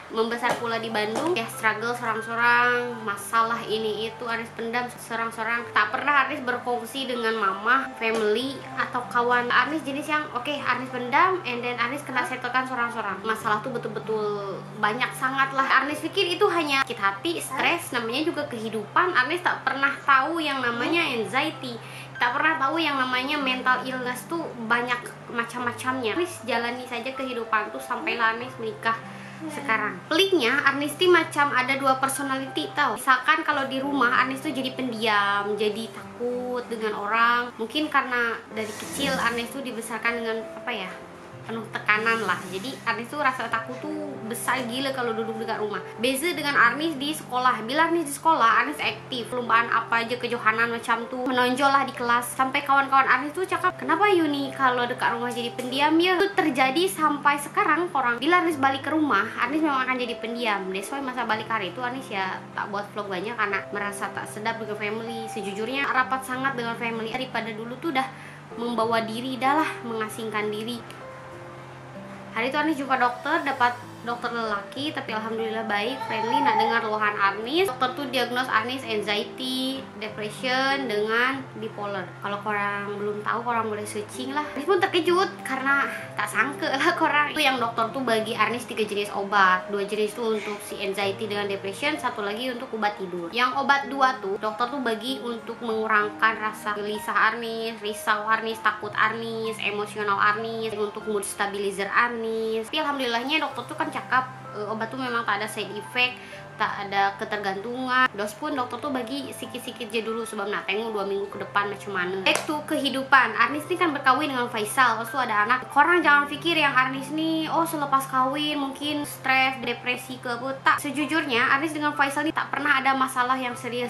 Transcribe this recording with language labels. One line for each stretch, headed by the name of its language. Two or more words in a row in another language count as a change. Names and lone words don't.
Malay: Membesar pula di Bandung, ya struggle sorang-sorang, masalah ini itu Anis pendam sorang-sorang. Tak pernah Anis berkongsi dengan mama, family atau kawan. Anis jenis yang oke, Anis pendam, and then Anis kena setelkan sorang-sorang. Masalah tuh betul-betul banyak sangat lah. Anis pikir itu hanya sakit hati, stres, namanya juga kehidupan. Anis tak pernah tahu yang namanya anxiety, tak pernah tahu yang namanya
English: mental illness
Malay: tuh banyak macam-macamnya. Anis jalani saja kehidupan tuh sampailah Anis menikah sekarang. Peliknya Anis tuh macam ada dua personality tau. Misalkan kalau di rumah Anis tuh jadi pendiam, jadi takut dengan orang. Mungkin karena dari kecil Anis tuh dibesarkan dengan apa ya, penuh tekanan lah. Jadi Anis tuh rasa takut tuh besar gila kalau duduk dekat rumah. Beza dengan Anis di sekolah. Bila Anis di sekolah, Anis aktif, perlombaan apa aja, kejohanan macam tuh, menonjol lah di kelas. Sampai kawan-kawan Anis tuh cakap, kenapa Yuni kalau dekat rumah jadi pendiam ya? Itu terjadi sampai sekarang orang. Bila Anis balik ke rumah, Anis memang akan jadi pendiam.
English: That's why
Malay: masa balik hari itu Anis ya tak buat vlog banyak karena merasa tak sedap dengan family. Sejujurnya rapat sangat dengan family. Daripada dulu tuh dah membawa diri, dah lah mengasingkan diri. Hari itu Anis jumpa dokter, dapat dokter lelaki, tapi alhamdulillah baik, friendly, nak dengar luahan Anis. Dokter tuh diagnos Anis anxiety, depression dengan bipolar. Kalau korang belum tahu, korang boleh searching lah. Anis pun terkejut karena tak sangka lah korang. Itu yang dokter tuh bagi Anis 3 jenis obat. 2 jenis tuh untuk si anxiety dengan depression, satu lagi untuk obat tidur. Yang obat 2 tuh dokter tuh bagi untuk mengurangkan rasa gelisah Anis, risau Anis, takut Anis, emosional Anis, untuk
English: mood stabilizer
Malay: Anis. Tapi alhamdulillahnya dokter tuh kan cakap obat tuh memang tak ada
English: side effect,
Malay: tak ada ketergantungan. Dos pun dokter tuh bagi sikit-sikit aja dulu sebab nak tengok 2 minggu ke depan macam mana. Itu kehidupan. Anis nih kan berkawin dengan Faisal, terus ada anak. Korang jangan pikir yang Anis nih selepas kawin mungkin stres, depresi ke apa. Tak, sejujurnya Anis dengan Faisal nih tak pernah ada masalah yang serius.